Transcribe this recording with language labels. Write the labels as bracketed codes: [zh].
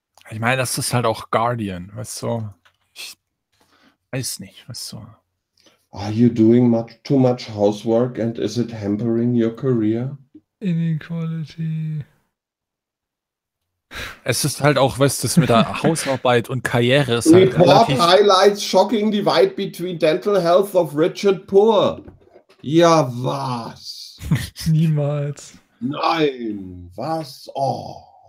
[de] Ich meine, das ist halt auch Guardian, weißt du? Ich weiß nicht, weißt du? [en] Are you doing much too much housework and is it hampering your career? Inequality. [de] Es ist halt auch, weißt du, das mit der Hausarbeit und Karriere ist halt [en] Report relativ... Report highlights shocking divide between dental health of rich and poor. [de] Ja, was? Niemals. Nein, was? Oh.